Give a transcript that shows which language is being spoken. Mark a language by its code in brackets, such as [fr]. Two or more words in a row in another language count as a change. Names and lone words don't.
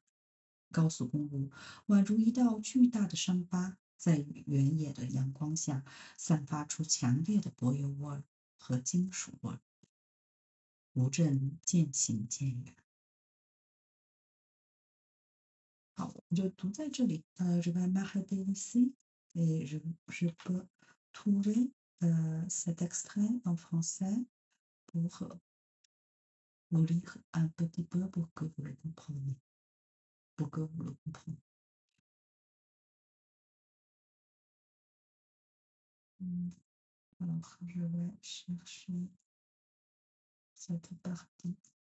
[zh] 高速公路宛如一道巨大的伤疤，在原野的阳光下散发出强烈的柏油味儿和金属味儿。无证渐行渐远。好，我就读在这里。 [fr] Je vais m'arrêter ici et je peux trouver cet extrait en français pour vous lire un petit peu pour que vous le compreniez. Pour que vous le compreniez. Alors, je vais chercher cette partie.